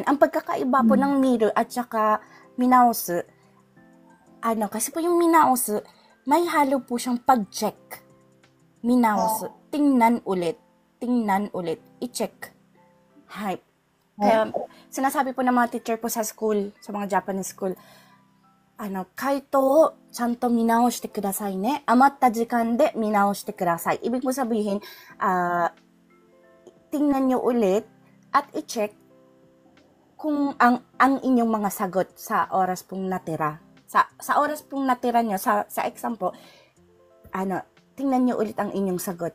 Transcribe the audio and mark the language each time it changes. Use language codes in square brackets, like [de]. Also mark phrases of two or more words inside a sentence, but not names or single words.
[tl] Ang pagkakaiba po ng mirror at saka minaosu, kasi po yung minaosu, may halo po siyang pag-check. Minaosu, tingnan ulit, i-check. Hi. Kaya, sinasabi po ng mga teacher po sa school, sa mga Japanese school, [ja] 解答をちゃんと見直してくださいね. 余った時間で見直してください. [tl] Ibig mo sabihin, tingnan nyo ulit at i-check kung ang inyong mga sagot sa oras pong natira. Sa oras pong natira nyo, sa exam po, tingnan nyo ulit ang inyong sagot.